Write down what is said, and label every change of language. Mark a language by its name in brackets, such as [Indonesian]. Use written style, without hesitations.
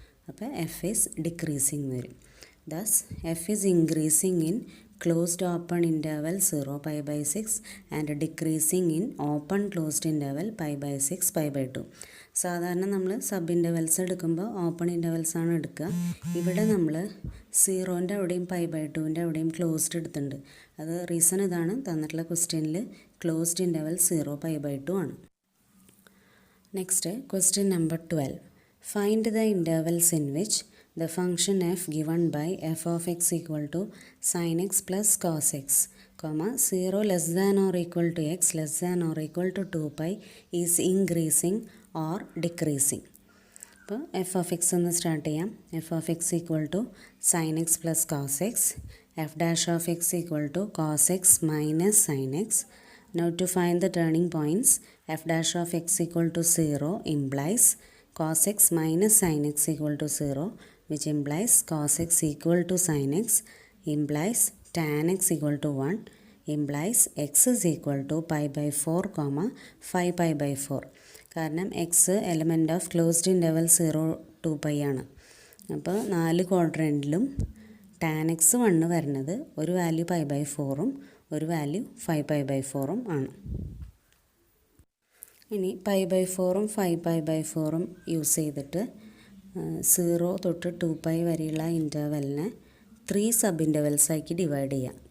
[English] അപ്പോൾ f is decreasing വരും. Thus f is increasing in closed open interval 0π/6 and decreasing in open closed interval π/6, π/2. [Malayalam] സാധാരണ നമ്മൾ sub intervals എടുക്കുമ്പോൾ open intervals ആണ് എടുക്കുക. ഇവിടെ നമ്മൾ 0ൻ്റെ അവിടെയും π/2ൻ്റെ അവിടെയും ക്ലോസ്ഡ് എടുത്തിട്ടുണ്ട്. അത് റീസൺ ഇതാണ്, തന്നിട്ടുള്ള ക്വസ്റ്റ്യനിൽ ക്ലോസ്ഡ് ഇൻ്റർവൽ 0π/2 ആണ്. [English] Next question number 12. Find the intervals in which the function f given by f of x equal to sin x plus cos x, 0 less than or equal to x less than or equal to 2π is increasing or decreasing. അപ്പോൾ f of x ഒന്ന് start ചെയ്യാം. F of x equal to sin x plus cos x, f dash of x equal to cos x minus sin x. Now to find the turning points, f dash of x equal to 0 implies cos x minus sin x equal to 0, which implies cos x equal to sin x, implies tan x equal to 1, implies x is equal to π/4, 5π/4. കാരണം x element of closed interval 0 2π ആണ്. [Malayalam] അപ്പോൾ 4 ക്വാഡ്രൻറ്റിലും tan X 1 വരുന്നത് ഒരു value π/4ഉം ഒരു value 5π/4ഉം ആണ്. ഇനി π/4ഉം 5π/4ഉം use ചെയ്തിട്ട് 0 തൊട്ട് 2π വരെയുള്ള ഇൻ്റർവെലിനെ 3 സബ് ഇൻ്റർവെൽസ് ആക്കി ഡിവൈഡ് ചെയ്യാം.